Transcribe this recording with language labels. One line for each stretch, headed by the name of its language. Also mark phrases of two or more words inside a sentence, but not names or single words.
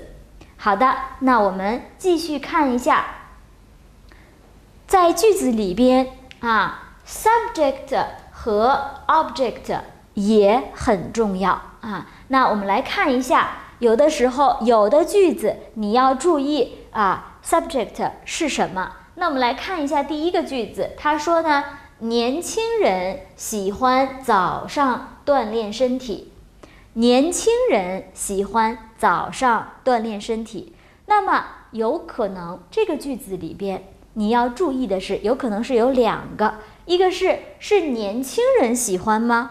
Chinese: 好的，那我們繼續看一下，在句子裡邊subject 和 object 也很重要那我们来看一下，有的時候有的句子你要注意subject 是什麼。那我們來看一下第一個句子，他說呢，年輕人喜歡早上鍛鍊身體。年輕人喜歡早上鍛鍊身體。那麼有可能這個句子裡邊你要注意的是，有可能是有2個，一個是年輕人喜歡嗎？